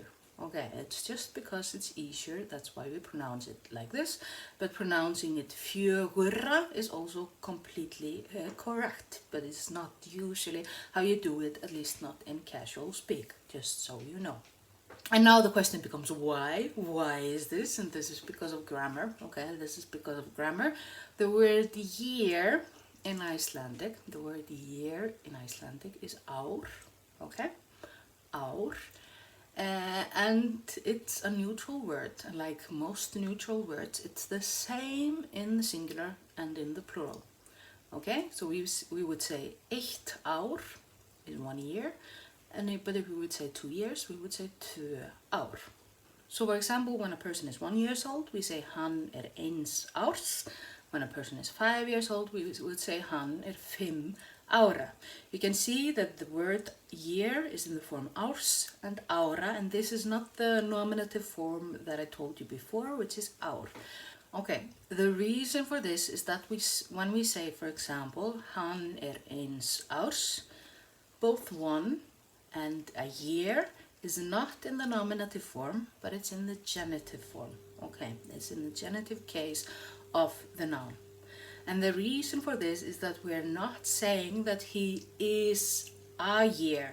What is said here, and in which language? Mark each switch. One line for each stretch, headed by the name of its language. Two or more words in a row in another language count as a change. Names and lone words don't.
English: Okay, it's just because it's easier, that's why we pronounce it like this, but pronouncing it fjögurra is also completely correct, but it's not usually how you do it, at least not in casual speak, just so you know. And now the question becomes why? Why is this? And this is because of grammar. Okay, this is because of grammar. The word year in Icelandic, is ár. Okay, ár. And it's a neutral word. And like most neutral words, it's the same in the singular and in the plural. Okay, so we would say
Icelandic: eitt ár
English: is 1 year. But if we would say 2 years, we would say
Icelandic: tvö ár.
English: So for example, when a person is 1 year old, we say
Icelandic: hann eins árs.
English: When a person is 5 years old, we would say
Icelandic: hann 5 ára.
English: You can see that the word year is in the form árs and ára, and this is not the nominative form that I told you before, which is ár. Okay, the reason for this is that when we say, for example,
Icelandic: hann eins árs,
English: both 1 and a year is not in the nominative form, but it's in the genitive form. Okay, it's in the genitive case of the noun. And the reason for this is that we're not saying that he is a year.